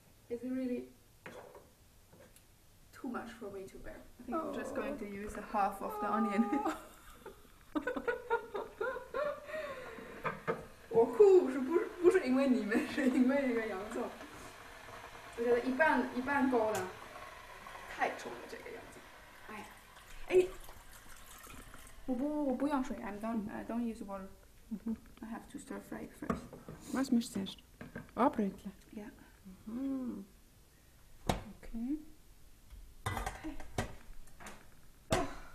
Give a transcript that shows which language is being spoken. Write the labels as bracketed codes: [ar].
[en] It's really too much for me to bear. I think I'm just going to use a half of the onion. [zh] 我哭不是因为你们，是因为那个洋葱。我觉得一半够了，太重了这个洋葱。哎呀，哎，我不用水 I don't use water. [en] I have to stir fry it first. [de] Was musst du zuerst? Anbröteln? Ja. [en] Mhm. Okay. Okay. Oh.